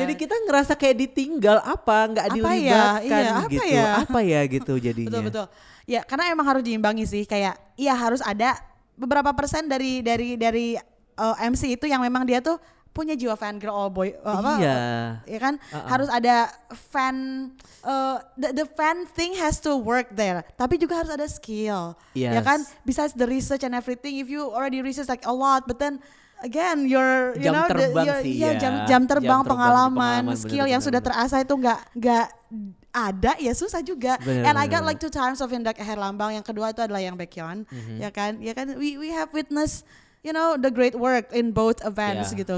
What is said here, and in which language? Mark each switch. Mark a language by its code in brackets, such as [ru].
[id] Jadi kita ngerasa kayak ditinggal, nggak dilibatkan gitu. Apa ya gitu jadinya. Betul. Ya karena emang harus diimbangi sih, kayak harus ada beberapa persen dari MC itu yang memang dia tuh punya jiwa [en] fan girl all boy, [id] ya kan? Harus ada fan, [en] the fan thing has to work there. [id] Tapi juga harus ada skill, ya kan? [en] Besides the research and everything, if you already research like a lot, but then again [id] jam terbang, pengalaman, skill yang sudah terasah itu nggak ada, ya susah juga. [en] And I got like 2 times of Indra Herlambang. [id] Yang kedua itu adalah yang Baekhyun, ya kan? [en] We have witnessed, you know, the great work in both events gitu.